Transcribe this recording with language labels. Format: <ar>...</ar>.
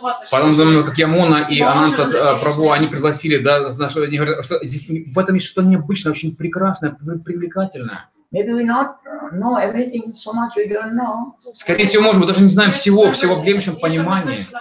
<ru>Потом, как Ямона и Ананта Прабху, они пригласили, да, они говорят, что здесь, в этом есть что-то необычное, очень прекрасное, привлекательное.</ru> <en>Maybe we not know everything so much we don't know.</en> <ru>Скорее всего, может быть, даже не знаем всего в ближайшем понимании.</ru>